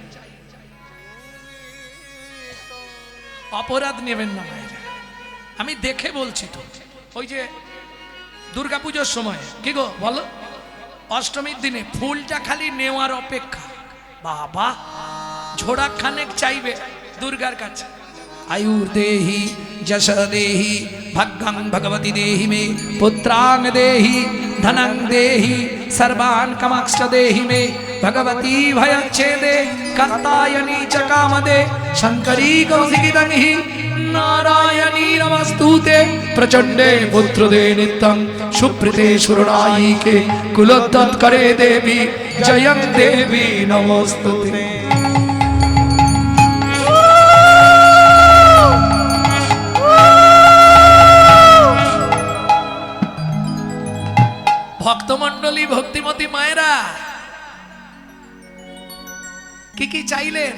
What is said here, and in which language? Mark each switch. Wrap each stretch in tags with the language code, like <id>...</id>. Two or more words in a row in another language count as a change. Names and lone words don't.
<bn>অপরাধ নেবেন না মায়েরা, আমি দেখে বলছি তো। ওই যে দুর্গাপুজোর সময় কি গো বলো, অষ্টমীর দিনে ফুলটা খালি নেওয়ার অপেক্ষা। বাবা ঝোড়া খানেক চাইবে দুর্গার কাছে।</bn> <sa>आयुर देहि जश देहि भग्गं भगवती देहि मे पुत्रां देहि धनं देहि सर्वान् कामांश्च देहि मे भगवती भयच्छेदे कात्यायनी च कामदे शंकरी कौशिकीदंहि नारायणी नमस्तुते प्रचंडे पुत्रदे नित्यं सुप्रीते सुरनायिके कुलोत्तत्करे देवी जयं देवी नमस्तुते।</sa> <bn>ভক্তমণ্ডলী, ভক্তিমতী মায়েরা, কি কি চাইলেন?</bn>